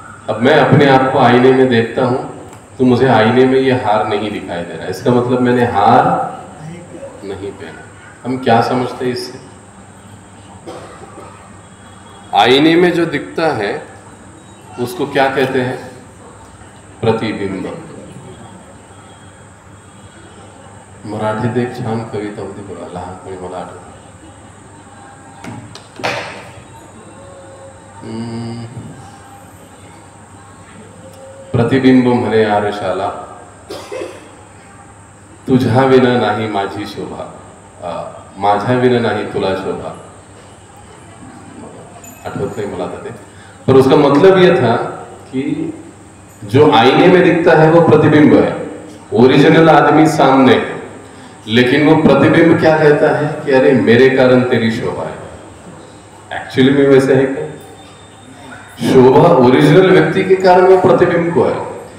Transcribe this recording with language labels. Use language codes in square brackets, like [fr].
[hi] अब मैं अपने आप को आईने में देखता हूं, तो मुझे आईने में ये हार नहीं दिखाई दे रहा है। इसका मतलब मैंने हार नहीं पहना। हम क्या समझते हैं इससे? आईने में जो दिखता है उसको क्या कहते हैं? प्रतिबिंब। [mr] मराठीत एक छान कविता होती बघा, लहानपणी मला आठवते. प्रतिबिंब म्हणे आरशाला, तुझ्या विना नाही माझी शोभा, माझ्या विना नाही तुला शोभा. [hi] आठवत नहीं मला था, पर उसका मतलब यह था कि जो आईने में दिखता है वो प्रतिबिंब है, ओरिजिनल आदमी सामने है, लेकिन वो प्रतिबिंब क्या कहता है कि अरे मेरे कारण तेरी शोभा है. एक्चुअली में वैसे है क्या? शोभा ओरिजिनल व्यक्ति के कारण वो प्रतिबिंब को है.